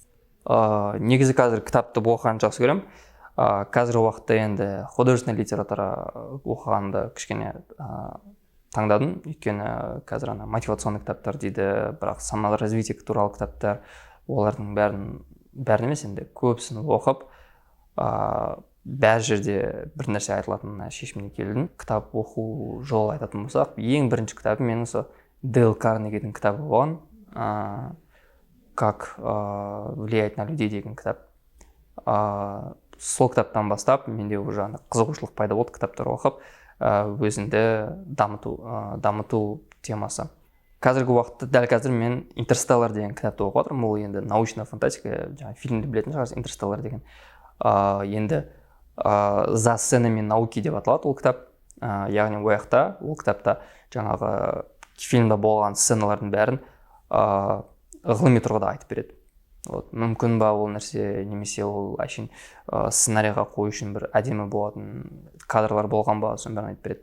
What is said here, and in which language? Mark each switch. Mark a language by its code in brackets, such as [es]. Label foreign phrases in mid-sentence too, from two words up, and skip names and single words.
[kk] Негізі қазір кітапты оқығанды жақсы көремін. Қазіргі уақытта енді [ru] художественный литература [kk] оқығанды кішкене таңдадым, өйткені қазір мотивационный кітаптар дейді, бірақ саморазвитие туралы кітаптар, олардың бәрін емес, енді көбісін оқып, бәр жерде бір нәрсе айтылатынына шешіміне келдім. Кітап оқу жолы айтатын болсақ, ең бірінші кітабым менің сол Дейл Карнегидің кітабы болған, «Как влиять на людей» деген кітап. Сол кітаптан бастап менде уже қызығушылық пайда болды кітаптар оқып, өзіңді дамыту темасы. Қазіргі уақытта, дәл қазір мен «Интерстеллар» деген кітапты оқып отырмын. Ол енді [ru] научная фантастика, [kk] фильмді білетін шығарсыз, «Интерстеллар» деген. Енді «За сценами науки» деп аталады ол кітап. Яғни ол кітапта жаңағы фильмда болған сценалардың бәрін ғылыми тұрғыда айтып береді. Мүмкін ба ол нәрсе, немесе ол әшейін сценарийға қою үшін бір әдемі болатын кадрлар болған ба, соның бәрін айтып береді.